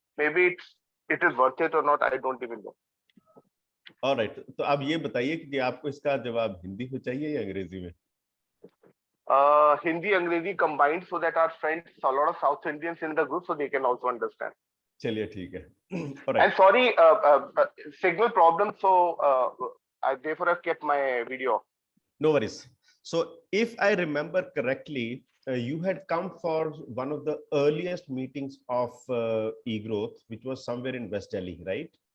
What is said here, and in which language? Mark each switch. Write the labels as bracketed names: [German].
[English] Maybe it is worth it or not, I don't even know. All right, [Hindi] तो अब ये बताइए कि आपको इसका जवाब हिंदी में चाहिए या अंग्रेजी में? [English] Hindi Angrezi combined, so that our friends, a lot of South Indians in the group, so they can also understand. [Hindi] चलिए ठीक है. [English] And sorry, signal problem, so therefore I've kept my video. No worries. So if I remember correctly, you had come for one of the earliest meetings of Egrowth, which was somewhere in West Delhi, right?